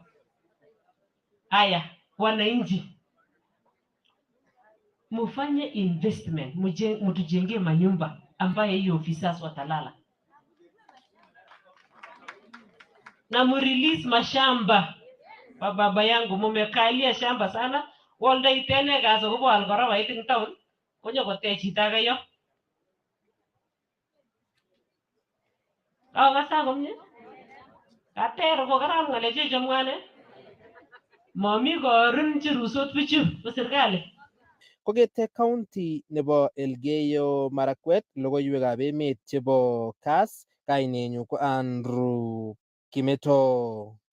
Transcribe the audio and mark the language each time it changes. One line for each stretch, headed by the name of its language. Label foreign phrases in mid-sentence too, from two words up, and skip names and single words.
Swahili: Haya, wananchi mufanye investment, mtujengee manyumba ambaye hiyo officers watalala. Na mrelease mashamba. Baba yangu mumekalia shamba sana.
Kalenjin: Walda Itene gaso kubo algora wa Iten town. Konyo kote chita kayo. Kasa komye. Katero ko karam ngaleche chomwane. Mami korin chirusot bichu bo serikali. Kongete county nebo Elgeyo Marakwet, logoiwekab emet chebo Kass, kainenyu ko Andrew Kimeto.